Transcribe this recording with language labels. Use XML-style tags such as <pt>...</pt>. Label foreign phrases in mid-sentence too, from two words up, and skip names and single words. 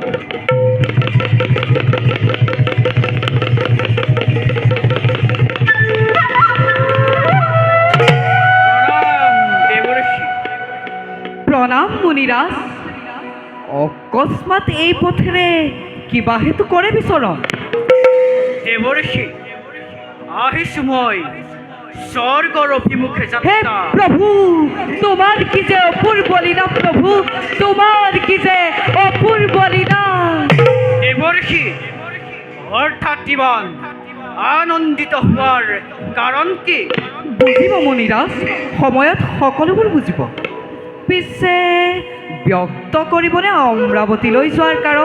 <as>প্ৰণাম মুনিৰাজ। অকস্মাৎ এই পথেৰে কিবা হেতু কৰে বিচৰণ? দেৱৰ্ষি, আহিছো মই স্বৰ্গৰ অভিমুখে যাত্ৰা।</as> <bn>প্রভু, তোমার কি যে অপূর্ব লীলা, প্রভু তোমার কি যে অপূর্ব লীলা।</bn> <as>দেৱৰ্ষি, অৰ্থাৎ ইমান আনন্দিত হোৱাৰ কাৰণ কি? বুজিব মুনিৰাজ, সময়ত সকলোবোৰ বুজিব। পিছে ব্যক্ত কৰিবনে অমৰাৱতীলৈ যোৱাৰ কাৰণ?</as>